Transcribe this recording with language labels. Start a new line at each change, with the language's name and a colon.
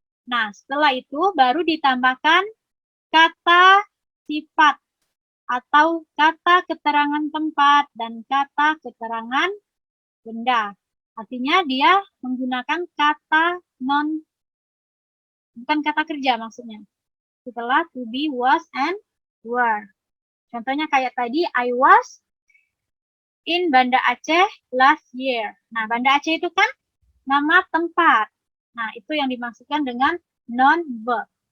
Indonesian: Nah, setelah itu baru ditambahkan kata sifat atau kata keterangan tempat dan kata keterangan benda. Artinya dia menggunakan kata bukan kata kerja maksudnya. Setelah
English: to be, was, and were.
Indonesian: Contohnya kayak tadi,
English: I was in Banda Aceh last year.
Indonesian: Nah, Banda Aceh itu kan nama tempat. Nah, itu yang dimaksudkan dengan non-verb.